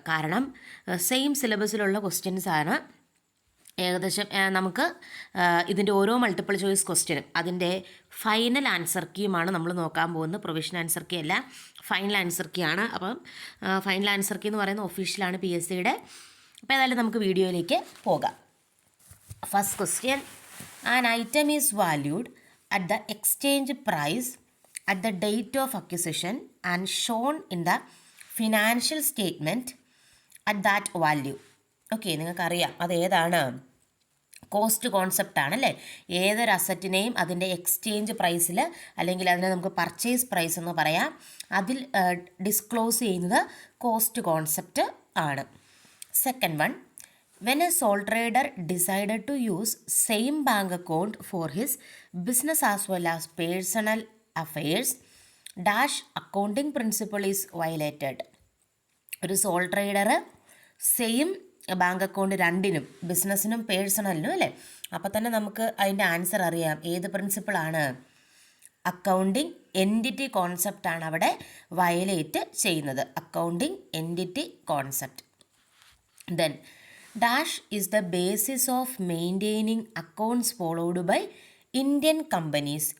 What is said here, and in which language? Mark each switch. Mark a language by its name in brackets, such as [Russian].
[Malayalam] കാരണം സെയിം സിലബസിലുള്ള ക്വസ്റ്റ്യൻസാണ്. ഏകദേശം നമുക്ക് ഇതിൻ്റെ ഓരോ മൾട്ടിപ്പിൾ ചോയ്സ് ക്വസ്റ്റ്യനും അതിൻ്റെ ഫൈനൽ ആൻസർ കീയുമാണ് നമ്മൾ നോക്കാൻ പോകുന്നത്. പ്രൊവിഷണൽ ആൻസർ കീ അല്ല, ഫൈനൽ ആൻസർ കീ ആണ്. അപ്പം ഫൈനൽ ആൻസർ കീ എന്ന് പറയുന്നത് ഒഫീഷ്യലാണ് PSCയുടെ. അപ്പോൾ ഏതായാലും നമുക്ക് വീഡിയോയിലേക്ക് പോകാം. First question: [English] an item is valued at the exchange price at the date of acquisition and shown in the financial statement at that value. [Malayalam] Okay, നിങ്ങൾക്കറിയാം അത് ഏതാണ്? കോസ്റ്റ് കോൺസെപ്റ്റ് ആണല്ലേ. ഏതൊരു അസറ്റിനെയും അതിൻ്റെ എക്സ്ചേഞ്ച് പ്രൈസിൽ, അല്ലെങ്കിൽ അതിനെ നമുക്ക് പർച്ചേസ് പ്രൈസ് എന്ന് പറയാം, അതിൽ ഡിസ്ക്ലോസ് ചെയ്യുന്നത് കോസ്റ്റ് കോൺസെപ്റ്റ് ആണ്. Second one: [English] when a sole trader decided to use same bank account for his business as well as personal affairs, dash accounting principle is violated. [Malayalam] ഒരു sole trader same bank account രണ്ടിനും, ബിസിനസ്സിനും പേഴ്സണലിനും അല്ലേ. അപ്പോൾ തന്നെ നമുക്ക് അതിൻ്റെ answer അറിയാം. ഏത് പ്രിൻസിപ്പിളാണ്? Accounting entity കോൺസെപ്റ്റാണ് അവിടെ വയലേറ്റ് ചെയ്യുന്നത്. [English] Accounting entity concept. Then dash is the basis of maintaining accounts followed by Indian companies.